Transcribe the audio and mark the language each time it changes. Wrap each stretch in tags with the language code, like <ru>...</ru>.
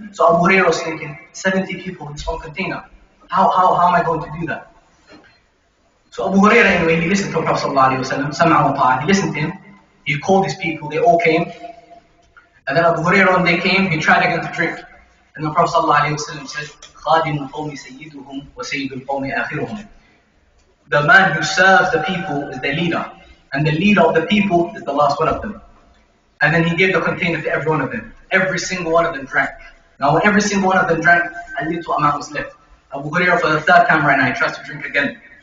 <en>So Abu Hurairah was thinking, 70 people in this one container. How am I going to do that? So Abu Hurairah, anyway, he listened to the Prophet ﷺ,</en> <ar>sam'a wa ta'a.</ar> <en>He listened to him. He called his people, they all came. And then Abu Hurairah, when they came, he tried again to drink.</en> <ar>And the Prophet ﷺ said, خَادِمُ الْقَوْمِ سَيِّدُهُمْ وَسَيِّدُ الْقَوْمِ آخِرُهُمْ.</ar> <en>The man who serves the people is their leader. And the leader of the people is the last one of them. And then he gave the container to every one of them. Every single one of them drank. Now when every single one of them drank, a little amount was left. Abu Hurairah, for the third time right now, he tries to drink again.</en>